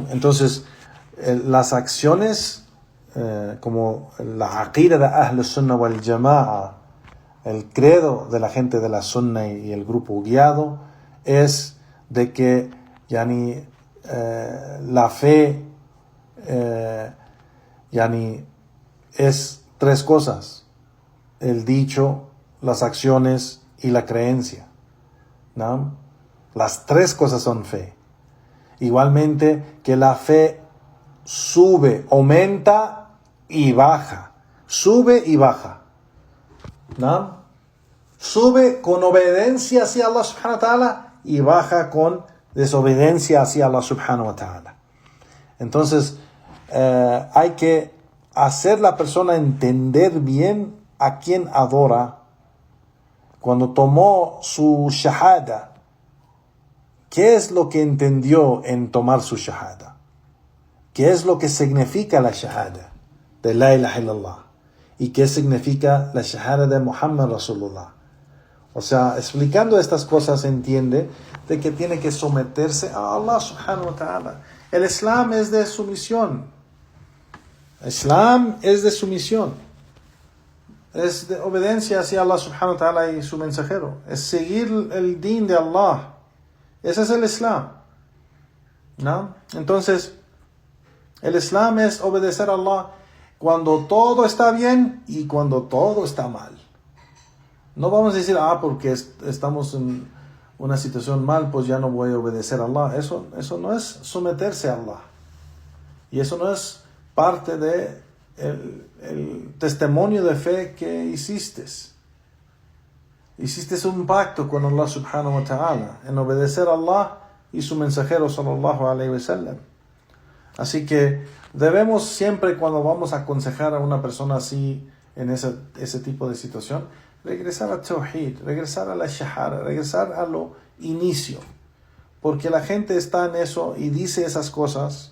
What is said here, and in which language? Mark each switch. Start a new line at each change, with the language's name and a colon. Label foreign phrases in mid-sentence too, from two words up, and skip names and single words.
Spanish: Entonces, las acciones, como la aqida de
Arabic: أهل السنة والجماعة,
Spanish: el credo de la gente de la Sunna y el grupo guiado, es de que la fe es tres cosas: el dicho, las acciones y la creencia, ¿no? Las tres cosas son fe. Igualmente que la fe sube, aumenta y baja. Sube y baja, ¿no? Sube con obediencia hacia
Arabic: الله سبحانه وتعالى
Spanish: y baja con desobediencia hacia
Arabic: الله سبحانه وتعالى.
Spanish: Entonces, hay que hacer la persona entender bien a quién adora. Cuando tomó su shahada, ¿qué es lo que entendió en tomar su shahada? ¿Qué es lo que significa la shahada de
Arabic: لا إله إلا الله?
Spanish: ¿Y qué significa la shahada de
Arabic: محمد رسول الله?
Spanish: O sea, explicando estas cosas entiende de que tiene que someterse a
Arabic: الله سبحانه وتعالى.
Spanish: El Islam es de sumisión. Islam es de sumisión. Es de obediencia hacia
Arabic: الله سبحانه وتعالى
Spanish: y su mensajero. Es seguir el din de Allah. Ese es el Islam, ¿no? Entonces, el Islam es obedecer a Allah cuando todo está bien y cuando todo está mal. No vamos a decir, porque estamos en una situación mal, pues ya no voy a obedecer a Allah. Eso no es someterse a Allah. Y eso no es parte de el testimonio de fe que hiciste. Hiciste un pacto con
Arabic: الله سبحانه وتعالى
Spanish: en obedecer a Allah y su mensajero
Arabic: صلى الله عليه وسلم.
Spanish: Así que debemos siempre, cuando vamos a aconsejar a una persona así en ese tipo de situación, regresar a Tawhid, regresar a la Shahada, regresar a lo inicio. Porque la gente está en eso y dice esas cosas.